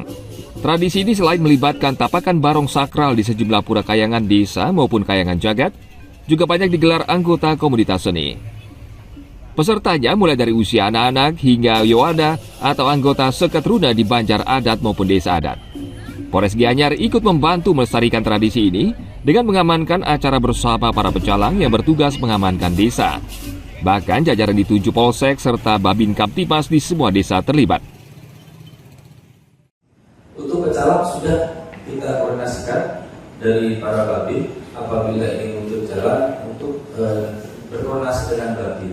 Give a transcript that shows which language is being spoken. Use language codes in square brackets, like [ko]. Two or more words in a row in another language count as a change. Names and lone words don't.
[id] Tradisi ini selain melibatkan tapakan barong sakral di sejumlah pura kayangan desa maupun kayangan jagat, juga banyak digelar anggota komunitas seni. Pesertanya mulai dari usia anak-anak hingga yowada atau anggota seketruna di banjar adat maupun desa adat. Polres Gianyar ikut membantu melestarikan tradisi ini dengan mengamankan acara bersama para pecalang yang bertugas mengamankan desa. Bahkan jajaran di 7 polsek serta Babin Kamtipas di semua desa terlibat. Untuk pecalang sudah kita koordinasikan dari para babin apabila ingin untuk jalan untuk berkoordinasi dengan babin.